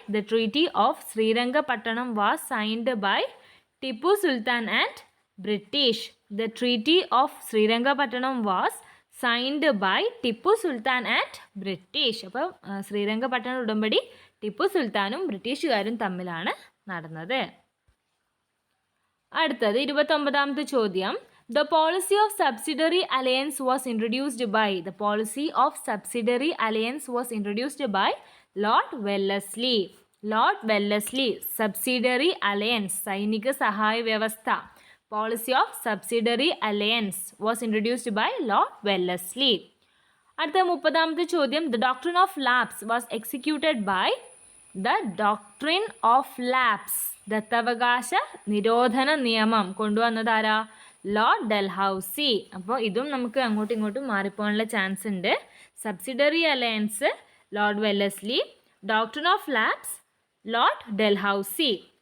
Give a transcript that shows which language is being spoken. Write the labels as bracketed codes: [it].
[en] The treaty of Srirangapatnam was signed by Tipu Sultan and British. The treaty of Srirangapatnam was signed by Tipu Sultan and British. [ml] അപ്പോൾ ശ്രീരംഗപട്ടണ ഉടമ്പടി ടിപ്പു സുൽത്താനും ബ്രിട്ടീഷുകാരും തമ്മിലാണ് നടന്നത്. അടുത്തത് 29ാമത്തെ ചോദ്യം. [en] The policy of subsidiary alliance was introduced by. The policy of subsidiary alliance was introduced by Lord Wellesley. Lord Wellesley. Subsidiary alliance. [ml] സൈനിക സഹായ വ്യവസ്ഥ. [en] Policy of subsidiary alliance was introduced by Lord Wellesley. [ml] അടുത്ത 30ാമത്തെ ചോദ്യം. [en] The doctrine of lapse was executed by. The doctrine of lapse. [ml] ദത്തവകാശ നിരോധന നിയമം കൊണ്ടുവന്നതാരാ? Lord Dalhousie. അപ്പോൾ ഇതും നമുക്ക് അങ്ങോട്ടും ഇങ്ങോട്ടും മാറിപ്പോകാനുള്ള ചാൻസ് ഉണ്ട്. [en] Subsidiary alliance Lord Wellesley, doctrine of lapse Lord Dalhousie.